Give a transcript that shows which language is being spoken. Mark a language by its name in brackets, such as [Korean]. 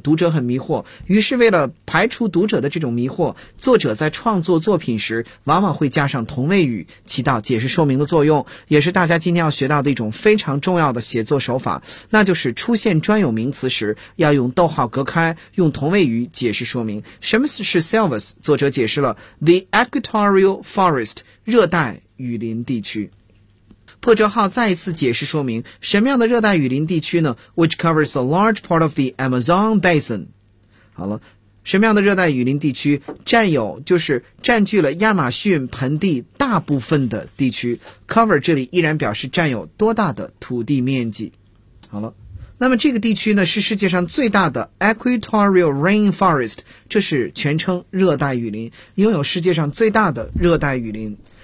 [Chinese] 读者很迷惑，于是为了排除读者的这种迷惑，作者在创作作品时往往会加上同位语，起到解释说明的作用，也是大家今天要学到的一种非常重要的写作手法，那就是出现专有名词时要用逗号隔开，用同位语解释说明。什么是 Silvas？ 作者解释了 [English] The Equatorial Forest， [Chinese] 热带雨林地区。破折号再一次解释说明，什么样的热带雨林地区呢？ [English] Which covers a large part of the Amazon Basin。 [Chinese] 好了，什么样的热带雨林地区，占有就是占据了亚马逊盆地大部分的地区。 Cover 这里依然表示占有多大的土地面积。好了，那么这个地区呢，是世界上最大的 [English] Equatorial Rainforest， [Chinese] 这是全称热带雨林，拥有世界上最大的热带雨林。